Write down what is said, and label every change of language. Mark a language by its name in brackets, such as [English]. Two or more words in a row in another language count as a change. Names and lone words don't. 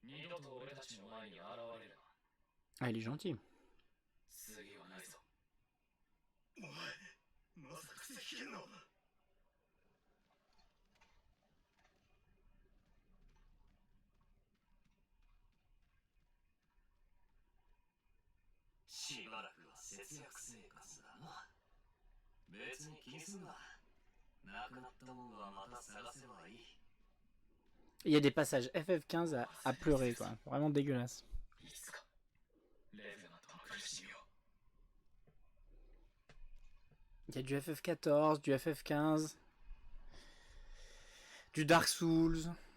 [French] Ah, il est gentil. [Japanese] お前まさか石剣のしばらくは節約生活だな。別に気にすんな。なくなったもんはまた探せばいい。 [French] Il y a des passages FF15 à pleurer, quoi. Vraiment dégueulasse. Il y a du FF14, du FF15, du Dark Souls.